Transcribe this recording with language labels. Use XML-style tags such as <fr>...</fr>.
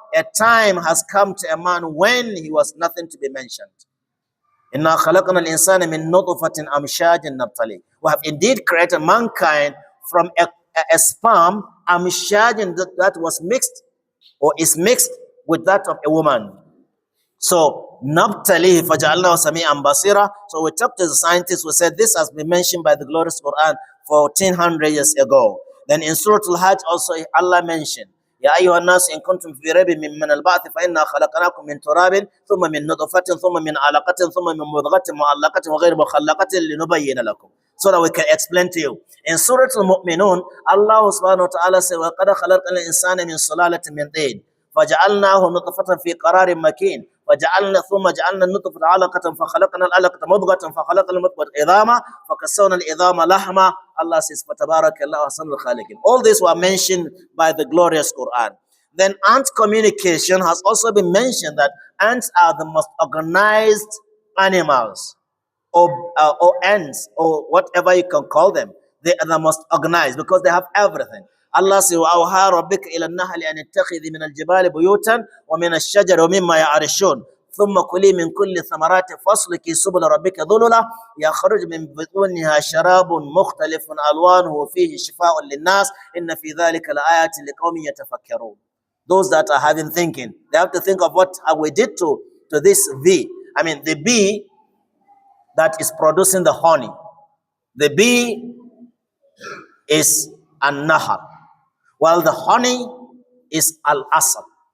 <en>A time has come to a man when he was nothing to be mentioned.</en> <ar>إنا خلقنا الإنسان من نطفة أمشاج نبتلي.</ar> <en>We have indeed created mankind from a sperm, amshaj, that was mixed or is mixed with that of a woman. So</en> <ar>nabtalihi faja'alnahu sami'an basira.</ar> <en>So we talked to the scientists. We said this has been mentioned by the glorious Quran 1400 years ago. Then in Surah Al-Hajj also Allah mentioned,</en> <ar>يا أيها الناس إن كنتم في ريب من البعث فإنا خلقناكم من تراب ثم من نطفة ثم من علقة ثم من مضغة معلقة وغير مخلقة لنبين لكم.</ar> <en>So that we can explain to you. In Surah Al-Mu'minun, Allah subhanahu wa ta'ala says,</en> <ar>وَقَدْ خَلَقْنَا الْإِنسَانَ مِنْ صُلَالَةٍ مِنْ طِينٍ فَجَعَلْنَاهُ نُطْفَةً فِي قَرَارٍ مَكِينٍ ثم جعلنا النطفة علقة فخلقنا العلقة مضغة فخلقنا المضغة عظاما فكسونا العظام لحما.</ar> <en>Allah says,</en> <ar>فَتَبَارَكَ اللَّهُ أَحْسَنُ الْخَالِقِينَ.</ar> <en>All these were mentioned by the glorious Quran. Then ant communication has also been mentioned, that ants are the most organized animals, or ants, or whatever you can call them. They are the most organized because they have everything. Allah says,</en> <ar>وَأَوْحَىٰ رَبِّكَ إِلَى النَّحْلِ أَنِ اتَّخِذِي مِنَ الْجِبَالِ بُيُوتًا وَمِنَ الشَّجَرِ وَمِمَّا يَعْرِشُونَ ثم كلي من كل ثمرات فاسلكي سبل ربك ذللا يخرج من بطونها شراب مختلف ألوانه فيه شفاء للناس إن في ذلك لآيات لقوم يتفكرون.</ar> <en>Those that are having thinking, they have to think of what we did to this bee. I mean, the bee that is producing the honey. The bee is an-nahar, while the honey is al-asal.</en>